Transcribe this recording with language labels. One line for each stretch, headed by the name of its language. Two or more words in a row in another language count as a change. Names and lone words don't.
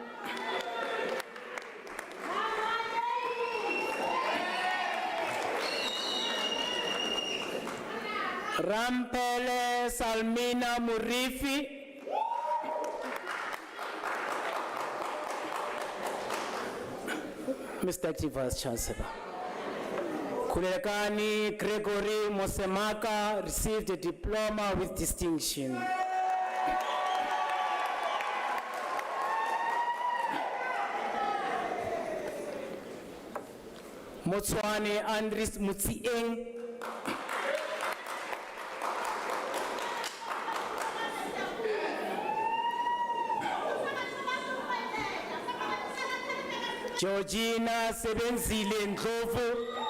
English: Rampele Salmina Murifi. Mr. Acting Vice Chancellor. Kulekani Gregory Mosemaka received a diploma with distinction. Motswane Andris Mutsieng. Georgina Sebenzile Ndlovu.